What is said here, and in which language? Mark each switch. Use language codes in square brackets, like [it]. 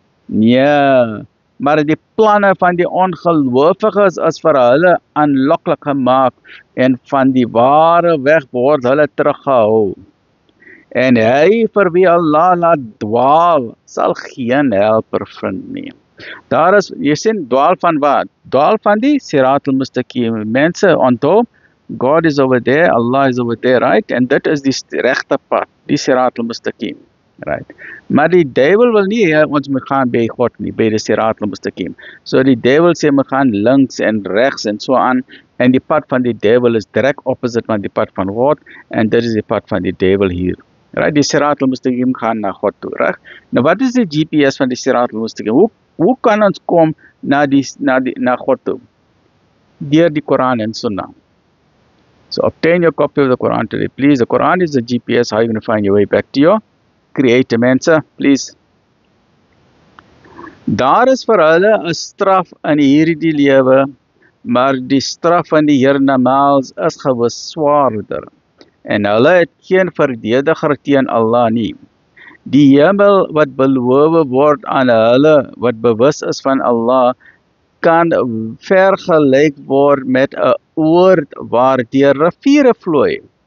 [af] Nee, maar die planne van die ongelowiges is vir hulle aanloklik gemaak, en van die ware weg word hulle teruggehou. En hy vir wie Allah laat dwaal, sal geen helper vind nie. Daar is, jy sien, dwaal van wat? Dwaal van die Sirat al-Mustaqim. Mense, onthou, [en] God is over there, Allah is over there, right? [af] En dit is die regte pad, die Sirat al-Mustaqim, right? Maar die duivel wil nie ons moet gaan by God nie, by die Sirat al-Mustaqim. So die duivel sê, we gaan links en rechts en so aan, en die pad van die duivel is direct opposite van die pad van God, en dit is die pad van die duivel hier. Right, die Sirat al-Mustaqim gaan na God toe, reg? Nou wat is die GPS van die Sirat al-Mustaqim? Hoe kan ons kom na God toe? Deur die Quran en Sunnah. [en] So obtain your copy of the Quran today, please. The Quran is the GPS, how you're going to find your way back to your Creator, mense, please. [af] Daar is vir hulle 'n straf in hierdie lewe, maar die straf van die hiernamaals is gewis swaarder. En hulle het geen verdediger teen Allah nie. Die hemel wat beloof word aan hulle wat bewus is van Allah, kan vergelyk word met 'n oord waardeur riviere vloei.